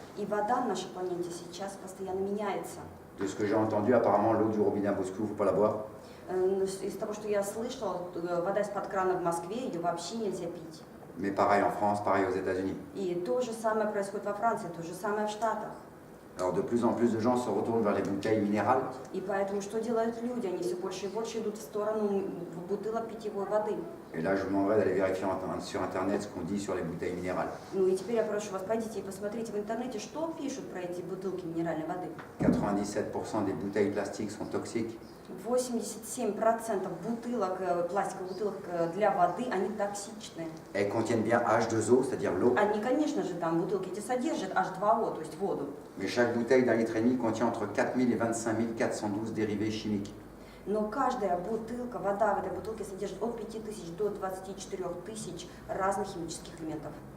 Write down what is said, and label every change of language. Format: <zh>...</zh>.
<ru>И вода на нашей планете сейчас постоянно меняется.</ru> <fr>De ce que j'ai entendu, apparemment, l'eau du robinet à Moscou, il ne faut pas la boire.</fr> <ru>Из того, что я слышала, вода из-под крана в Москве, ее вообще нельзя пить.</ru> <fr>Mais pareil en France, pareil aux États-Unis.</fr> <ru>И то же самое происходит во Франции, то же самое в Штатах.</ru> <fr>Alors de plus en plus de gens se retournent vers les bouteilles minérales.</fr> <ru>И поэтому что делают люди? Они все больше и больше идут в сторону бутылок питьевой воды.</ru> <fr>Et là, je vous demanderai d'aller vérifier sur Internet ce qu'on dit sur les bouteilles minérales.</fr> <ru>Ну и теперь я прошу вас, пойдите и посмотрите в интернете, что пишут про эти бутылки минеральной воды.</ru> <fr>97% des bouteilles plastiques sont toxiques.</fr> <ru>87% бутылок, пластиковых бутылок для воды, они токсичны.</ru> <fr>Elles contiennent bien H2O, c'est-à-dire l'eau.</fr> <ru>Они, конечно же, там бутылки эти содержат H2O, то есть воду.</ru> <fr>Mais chaque bouteille d'un litre et demi contient entre 4000 et 25 412 dérivés chimiques.</fr> <ru>Но каждая бутылка, вода в этой бутылке содержит от 5000 до 24 тысяч разных химических элементов.</ru>